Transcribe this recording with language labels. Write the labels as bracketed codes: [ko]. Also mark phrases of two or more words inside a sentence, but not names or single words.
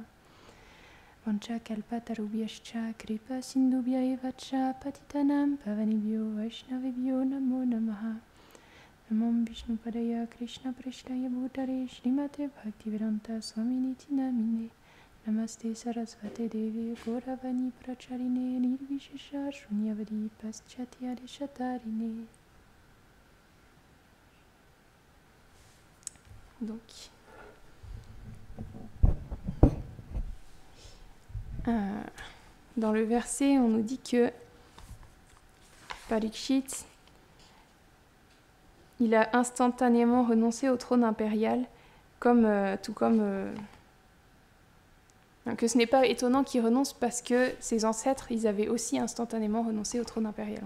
[sa] Vancha Kalpatarubhyascha Kripa Sindhubhya eva cha Patitanam Pavanibhyo Vaishnavibhyo Namo Namaha. Namam Vishnupadaya Krishna Preshtaya Bhutare Srimate Bhaktivedanta Swaminiti Namine. Namaste Sarasvate Devi Gauravani Pracharine Nirvishesha Shunyavadi Paschatya Deshatarine. [fr] Donc, dans le verset, on nous dit que Parikshit, il a instantanément renoncé au trône impérial, tout comme que ce n'est pas étonnant qu'il renonce parce que ses ancêtres, ils avaient aussi instantanément renoncé au trône impérial.